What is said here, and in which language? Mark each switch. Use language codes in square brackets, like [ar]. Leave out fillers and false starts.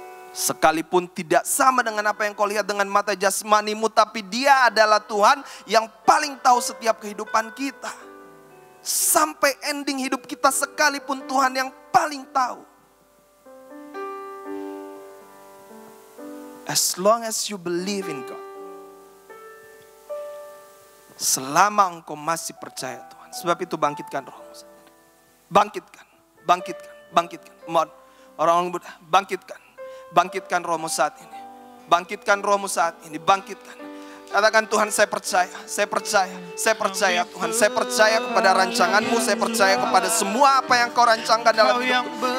[id] Sekalipun tidak sama dengan apa yang kau lihat dengan mata jasmanimu, tapi Dia adalah Tuhan yang paling tahu setiap kehidupan kita. Sampai ending hidup kita sekalipun Tuhan yang paling tahu. [en] As long as you believe in God. [id] Selama engkau masih percaya Tuhan. Sebab itu bangkitkan rohmu. Bangkitkan, bangkitkan, bangkitkan. Mohon orang-orang Buddha, bangkitkan. Bangkitkan rohmu saat ini. Bangkitkan rohmu saat ini, bangkitkan. Katakan, Tuhan, saya percaya, saya percaya, saya percaya Tuhan, saya percaya kepada rancangan-Mu, saya percaya kepada semua apa yang Kau rancangkan dalam hidupku.